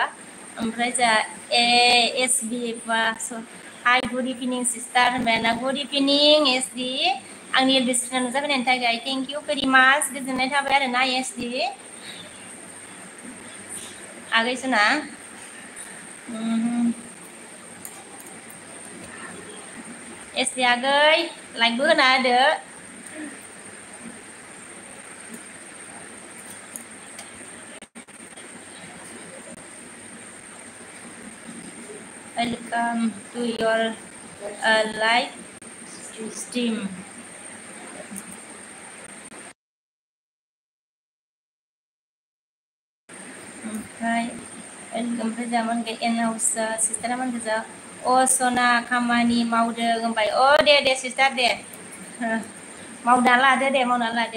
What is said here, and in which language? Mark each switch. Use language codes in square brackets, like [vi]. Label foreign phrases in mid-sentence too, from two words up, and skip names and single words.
[brx] ओमफ्राय जोहा एस बि [en] hi good evening sister [brx] होनबाय आरोना, [en] good evening S D, [brx] आंनि एलबि स्क्रिनाव नुजाफैनायनि थाखाय [en] thank you very much, [brx] गोजोननाय थाबाय आरोना एस डि आगै सना। एस डि आगै लाइकबो होना होदो। [en] Welcome to your live stream. [brx] ओमफ्राय जामोन एन हाउस सिस्टारा मोनखो जा सना खामानि मावदों होनबाय। दे सिस्टार दे, मावना लादो दे, मावना लादो।